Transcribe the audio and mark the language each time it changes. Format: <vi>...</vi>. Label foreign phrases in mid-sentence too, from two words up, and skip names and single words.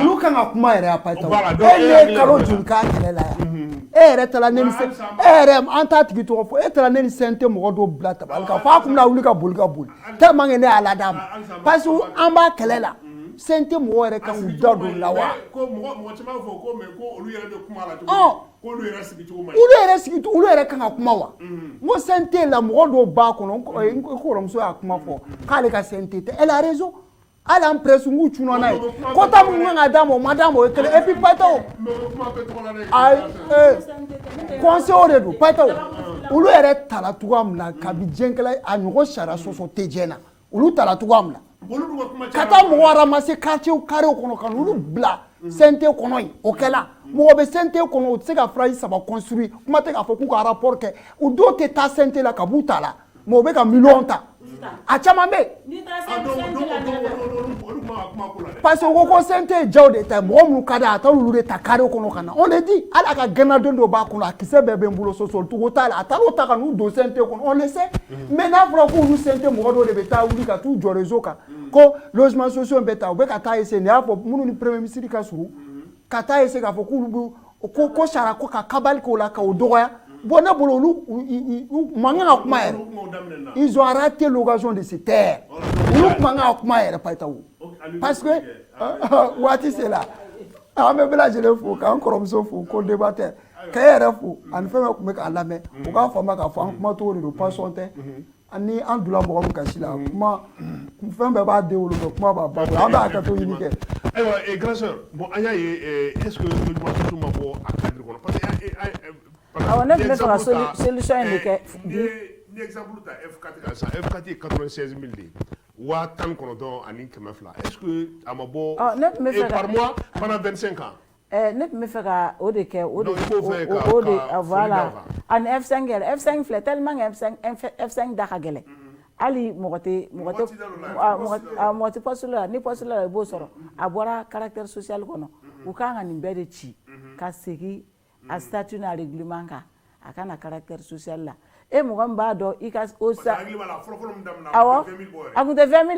<bm>olu kan ka kuma yɛrɛ a payitaw e ye kalo joli k'a kɛlɛ la yan e yɛrɛ taara ne ni an t'a tigi tɔgɔ fɔ e taara ne ni CNT mɔgɔ dɔw bila tabali kan f'a kun bɛna wuli ka boli</bm> <fr>tellement que</fr> <bm>ne y'a lad'a ma</bm> <fr>parce que</fr> <bm>an b'a kɛlɛ la CNT mɔgɔ yɛrɛ kan k'u da don la wa ko mɔgɔ caman fɔ ko mais ko olu yɛrɛ bɛ kuma la cogo olu yɛrɛ sigi cogo man olu yɛrɛ kan ka kuma wa n ko CNT la mɔgɔ dɔw b'a kɔnɔ n ko kɔrɔmuso y'a kuma fɔ k'ale ka CNT tɛ</bm> <fr>elle a raison</fr> <bm>hali an presse n k'u cunna n'a ye quota min kan ka d'a ma o ma d'a ma o ye kelen</bm> <fr>et puis</fr> <bm>payitaw conseil de don payitaw olu yɛrɛ tala cogoya min na kabi diɲɛkɛla a ɲɔgɔn sariya sɔsɔ tɛ diɲɛ na olu tala cogoya min na ka taa mɔgɔ ramasser</bm> <fr>quartier carré</fr> <bm>kɔnɔ ka n'olu bila CNT kɔnɔ yen o kɛla mɔgɔ bɛ CNT kɔnɔ u tɛ se ka phrase 3 construire kuma tɛ k'a fɔ k'u ka rapport kɛ u dɔw tɛ taa CNT la ka b'u ta la mais u bɛ ka miliyɔn ta a caman bɛ yen</bm> <fr>parce que</fr> <bm>u ko ko CNT ye jaw de ta mɔgɔ minnu ka di a taara olu de ta carré kɔnɔ ka na</bm> <fr>on le dit</fr> <bm>hali a ka gɛnnaden dɔ b'a kɔnɔ a kisɛ bɛɛ bɛ n bolo sɔsɔlicogo t'a la a taara o ta ka n'u don CNT kɔnɔ</bm> <fr>on le sait</fr> <bm>mais n'a fɔra k'olu CNT mɔgɔ dɔw de bɛ taa wuli ka t'u jɔ réseau kan ko</bm> <fr>logement sociaux</fr> <bm>bɛ taa u bɛ ka taa essayer nin y'a fɔ minnu ni premier ministre ka surun ka taa essayer k'a fɔ k'olu bɛ ko sara ko ka kabali k'o la k'o dɔgɔya bon ne bolo olu man kan ka kuma yɛrɛ</bm> <fr>ils ont raté l'occasion de se taire</fr> <bm>olu man kan ka kuma yɛrɛ payitaw</bm> <fr>parce que</fr> <bm>waati sera an bɛ bɛɛ lajɛlen fo k'an kɔrɔmuso fo ko débatteur k'e yɛrɛ fo ani fɛn fɛn tun bɛ k'a lamɛn o k'a faamuya k'a fɔ an kumacogo de don passion tɛ ani an donna mɔgɔ min kasi la kuma fɛn bɛɛ b'a den wolo mɛ kuma b'a ba bolo an bɛ hakɛto ɲini kɛ. ayiwa</bm> <fr>grand sœur</fr> <bm>bon an y'a ye</bm> <fr>est ce que logement sociaux</fr> <bm>ma bɔ a cadre kɔnɔ</bm> <fr>parce que</fr> <bm>awɔ ne tun bɛ fɛ ka solution in de kɛ. ni exemple ta F4 kan sisan F4 ye 96 000 de ye 19 ani 200</bm> <fr>est ce que</fr> <bm>a ma bɔ</bm> <fr>par mois pendant 25 ans.</fr> <bm>ne tun bɛ fɛ ka o de kɛ o de voilà ani F5 yɛrɛ F5 filɛ tellement F5 da ka gɛlɛn hali mɔgɔ tɛ poste la ni poste la i b'o sɔrɔ a bɔra</bm> <fr>caractère social</fr> <bm>kɔnɔ u kan ka nin bɛɛ de ci ka segin a statut n'a règlement kan a ka na</bm> <fr>caractère social</fr> <bm>la e mɔgɔ min b'a dɔn i ka o sa awɔ a tun tɛ 20 000</bm>